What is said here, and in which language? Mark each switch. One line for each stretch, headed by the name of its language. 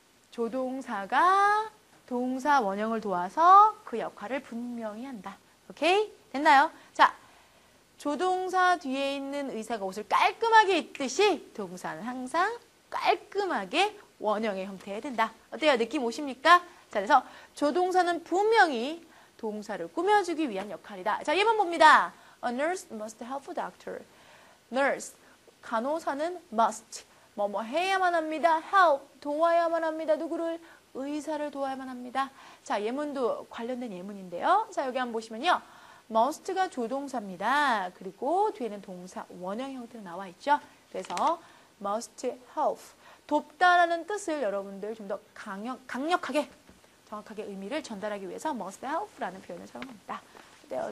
Korean: 조동사가 동사 원형을 도와서 그 역할을 분명히 한다. 오케이? 됐나요? 자, 조동사 뒤에 있는 의사가 옷을 깔끔하게 입듯이 동사는 항상 깔끔하게 원형의 형태여야 된다. 어때요? 느낌 오십니까? 자, 그래서 조동사는 분명히 동사를 꾸며주기 위한 역할이다. 자, 예문 봅니다.
English: A nurse must help a doctor.
Korean: Nurse, 간호사는 must, 뭐뭐 해야만 합니다. help, 도와야만 합니다. 누구를? 의사를 도와야만 합니다. 자, 예문도 관련된 예문인데요. 자, 여기 한번 보시면요. must가 조동사입니다. 그리고 뒤에는 동사 원형 형태로 나와 있죠. 그래서 must help, 돕다라는 뜻을 여러분들 좀 더 강력하게 정확하게 의미를 전달하기 위해서 must help라는 표현을 사용합니다. 어때요?